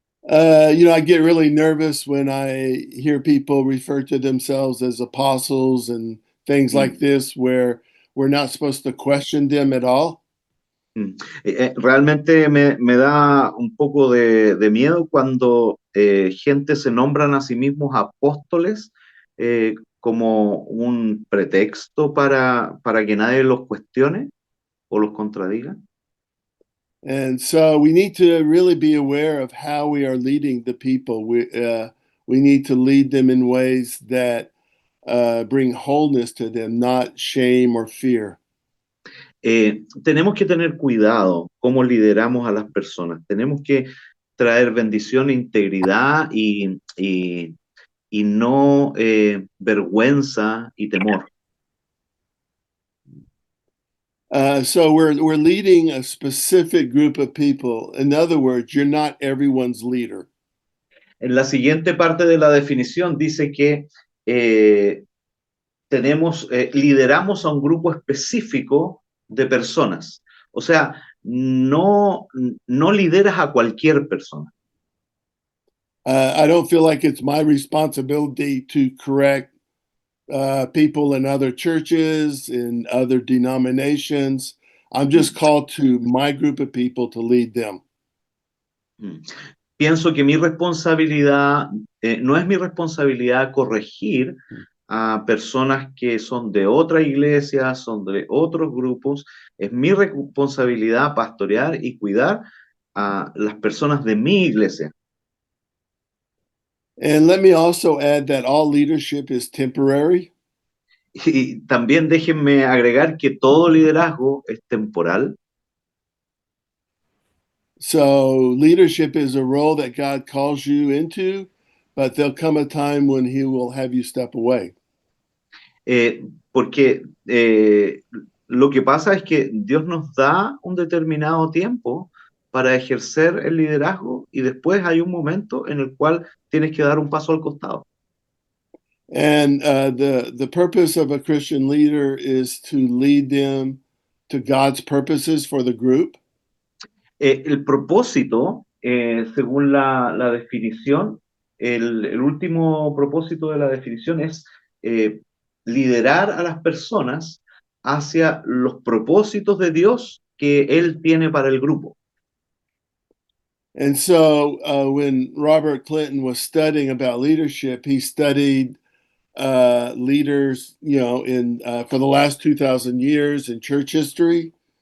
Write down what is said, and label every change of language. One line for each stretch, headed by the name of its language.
English: I get really nervous when I hear people refer to themselves as apostles and things like this, where we're not supposed to question them at all.
Spanish: Realmente me da un poco de miedo cuando gente se nombran a sí mismos apóstoles como un pretexto para que nadie los cuestione o los contradiga.
English: And so we need to really be aware of how we are leading the people. We need to lead them in ways that bring wholeness to them, not shame or fear.
Spanish: Tenemos que tener cuidado cómo lideramos a las personas. Tenemos que traer bendición, integridad y no vergüenza y temor.
English: So we're leading a specific group of people. In other words, you're not everyone's leader.
Spanish: En la siguiente parte de la definición dice que lideramos a un grupo específico de personas. O sea, no lideras a cualquier persona.
English: I don't feel like it's my responsibility to correct people in other churches, in other denominations. I'm just called to my group of people to lead them.
Spanish: Pienso que mi responsabilidad, no es mi responsabilidad corregir a personas que son de otra iglesia, son de otros grupos. Es mi responsabilidad pastorear y cuidar a las personas de mi iglesia.
English: And let me also add that all leadership is temporary.
Spanish: Y también déjenme agregar que todo liderazgo es temporal.
English: So leadership is a role that God calls you into, but there'll come a time when he will have you step away.
Spanish: Porque lo que pasa es que Dios nos da un determinado tiempo para ejercer el liderazgo y después hay un momento en el cual tienes que dar un paso al costado.
English: And the purpose of a Christian leader is to lead them to God's purposes for the group.
Spanish: El propósito, según la definición, el último propósito de la definición es liderar a las personas hacia los propósitos de Dios que Él tiene para el grupo.
English: And so when Robert Clinton was studying about leadership, he studied leaders, in for the last 2,000 years in church history.